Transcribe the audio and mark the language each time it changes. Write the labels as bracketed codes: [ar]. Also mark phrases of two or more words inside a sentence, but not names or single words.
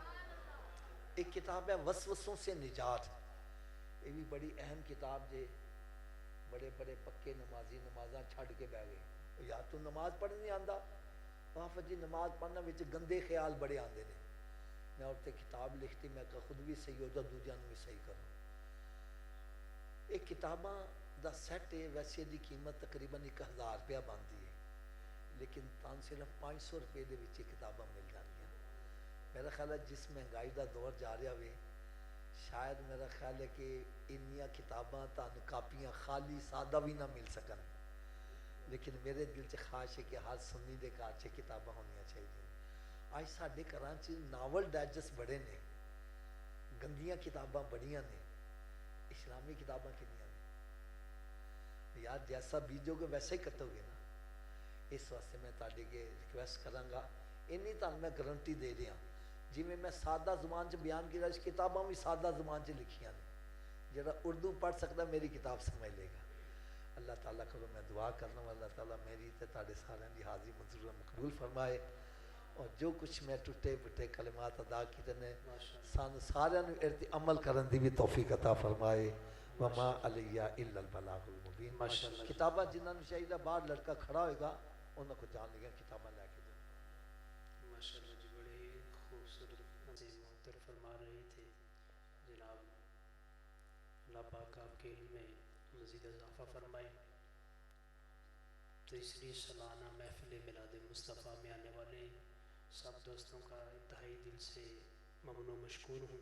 [ur] ایک کتاب ہے وسوسوں سے نجات، یہ بھی بڑی اہم کتاب ہے۔ [pa] بڑے بڑے پکے نمازی نمازاں چھڑ کے بہ گئے، یار تو نماز پڑھ نہیں آندا، واہ جی نماز پڑھنا وچ گندے خیال بڑے آندے نے۔ میں اور تے کتاب لکھتی، میں کہ خود بھی صحیح ہو جا دوجیاں نوں بھی صحیح کروں۔ ایک کتاباں دا سیٹ ہے، ویسے دی قیمت تقریباً 1000 روپیہ بنتی ہے، لیکن تان صرف 500 روپے دے وچ کتاباں مل جانیاں۔ میرا خیال ہے جس مہنگائی دا دور جا رہا ہوئے، شاید میرا خیال ہے کہ انیاں کتاباں تان کاپیاں خالی سادہ بھی نہ مل سکن، لیکن میرے دل چ خواہش ہے کہ ہر سنی دے گھر چ کتاباں ہونیاں چاہیے۔ آج ساڈے گھراں چ ناول ڈائجسٹ بڑے نے، گندیاں کتاباں بڑیاں نے، اسلامی کتاباں کنیاں نے؟ [ur] یار جیسا بیجو گے ویسا ہی کٹو گے نا۔ [pa] اس واسطے میں تاڈے کے ریکویسٹ کراں گا، اینی تان میں گارنٹی دے رہا، جی میں سادہ زبان چ بیان کیا، اس کتاباں بھی سادہ زبان چ لکھیاں نے، جڑا اردو پڑھ سکتا میری کتاب سمجھ لے گا۔ اللہ تعالیٰ کو میں دعا کرنا ہوں، اللہ تعالیٰ میری تے تاڑے سارے دی حاضری منظور مقبول فرمائے، اور جو کچھ میں ٹوٹے پھٹے کلمات ادا کیتے نے سان سارے عمل کرن دی بھی توفیق عطا فرمائے۔ [ar] وما علیہ الا البلاغ المبین۔ [pa] کتاباں جنہاں نوں چاہیے باہر لڑکا کھڑا ہوئے گا انہاں کو جان لگا کتاباں لے کے دو۔ [ur] ماشاءاللہ جی بڑے خوبصورت عظیم محتر فرما رہے تھے جناب، اللہ پاک آپ کے علم میں مزید اضافہ فرمائے۔ تیسری سالانہ محفل میلاد مصطفیٰ میں آنے والے سب دوستوں کا انتہائی دل سے ممنون و مشکور ہوں۔